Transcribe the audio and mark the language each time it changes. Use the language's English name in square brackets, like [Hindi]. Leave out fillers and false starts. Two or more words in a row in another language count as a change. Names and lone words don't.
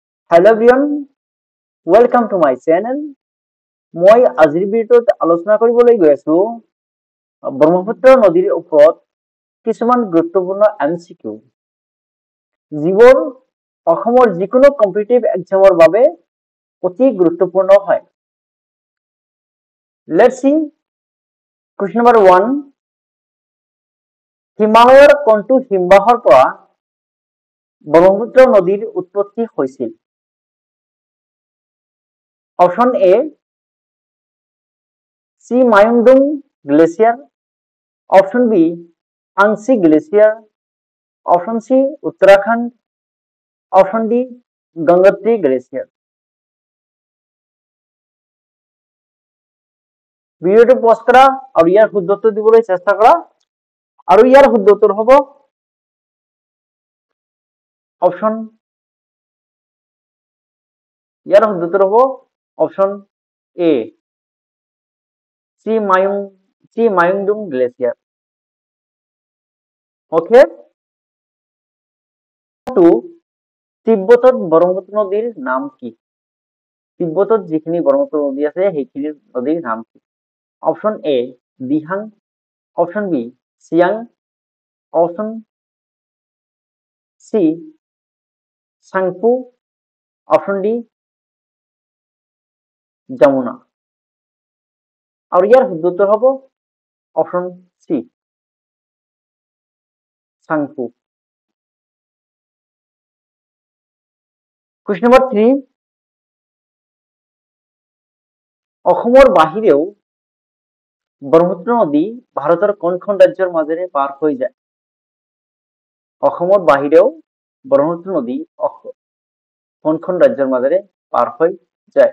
[English] Hello everyone, welcome to my channel. [Assamese] মই আজিৰ ভিডিঅ'ত আলোচনা কৰিবলৈ গৈ আছো ব্ৰহ্মপুত্ৰ নদীৰ ওপৰত কিছুমান গুৰুত্বপূৰ্ণ MCQ যিবোৰ অসমৰ যিকোনো [English] competitive exam [Assamese] বাবে অতি গুৰুত্বপূৰ্ণ হয়। [English] Let's see question number 1. [Assamese] হিমালয়ৰ কোনটো হিমবাহৰ পৰা ব্ৰহ্মপুত্ৰ নদীৰ উৎপত্তি হৈছিল? [English] Option A, C. Mayungdung Glacier. Option B, Angsi Glacier. Option C, Uttarakhand. Option D, Gangotri Glacier. [Assamese] ভিডিওটো পজ কৰা আৰু ইয়াৰ শুদ্ধ উত্তৰ দিবলৈ চেষ্টা কৰা আৰু ইয়াৰ শুদ্ধ উত্তৰ হ'ব অপশন A, C. Mayungdung Glacier. Okay. তিব্বতত ব্ৰহ্মপুত্ৰ নদীৰ নাম কি? তিব্বতত যিখিনি ব্ৰহ্মপুত্ৰ নদী আছে সেইখিনি নদীৰ নাম কি? [English] Option A, Dihang. Option B, Siang. Option C, Sangpo. Option D, Jamuna. [Assamese] আৰু ইয়াৰ শুদ্ধ উত্তৰ হ'ব অপশন সি, Sangpo. [English] Question number 3. [Assamese] অসমৰ বাহিৰেও ব্ৰহ্মপুত্ৰ নদী ভাৰতৰ কোনখন ৰাজ্যৰ মাজেৰে পাৰ হৈ যায়? অসমৰ বাহিৰেও ব্ৰহ্মপুত্ৰ নদী কোনখন ৰাজ্যৰ মাজেৰে পাৰ হৈ যায়?